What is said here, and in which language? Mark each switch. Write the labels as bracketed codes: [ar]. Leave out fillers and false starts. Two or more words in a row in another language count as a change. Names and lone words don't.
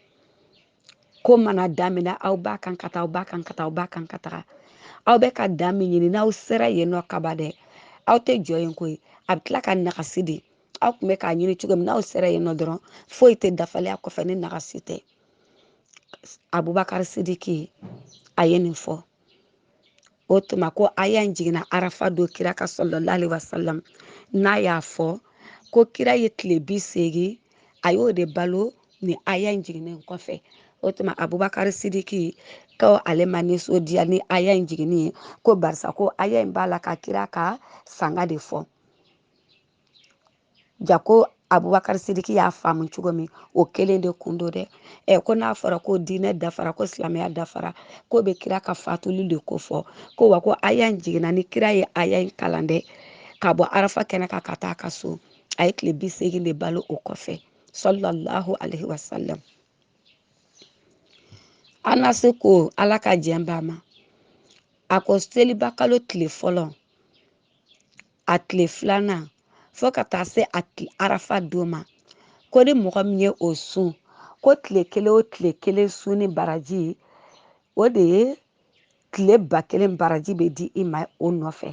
[bm] ko mana daminɛ aw b'a kan ka taa aw b'a kan ka taa aw b'a kan ka taga aw bɛ ka da min ɲini n'aw sera yen nɔ kaba dɛ aw tɛ jɔ yen koyi a bɛ tila ka nagasi de aw tun bɛ k'a ɲini cogo min n'aw sera yen nɔ dɔrɔn foyi tɛ dafaliya kɔfɛ ni nagasi tɛ abubakari sidiki a ye nin fɔ o tuma ko aya in jiginna arafa don kira ka [ar] صلى الله عليه وسلم [bm] n'a y'a fɔ ko kira ye tile 80 a y'o de balo ni aya in jiginnen kɔfɛ o tuma Abubakar Sidiki ko ale ma nisɔndiya ni aya in jiginni ye ko barisa ko aya in b'a la ka kira ka sanga de fɔ ja ko Abubakar Sidiki y'a faamu cogo min o kelen de kun do dɛ ko n'a fɔra ko diinɛ dafara ko silamɛya dafara ko bɛ kira ka fatuli de ko fɔ ko wa ko aya in jiginna ni kira ye aya in kalan dɛ ka bɔ Arafa kɛnɛ kan ka taa ka so a ye tile 80 de balo o kɔfɛ [ar] صلى الله عليه وسلم. [bm] Anasi ko Ala ka jɛn b'a ma a ko seliba kalo tile fɔlɔ a tile filanan fo ka taa se a Arafa don ma ko ni mɔgɔ min ye o sun ko tile kelen o tile kelen sun ni baraji o de ye tile 1000 baraji bɛ di i ma o nɔfɛ.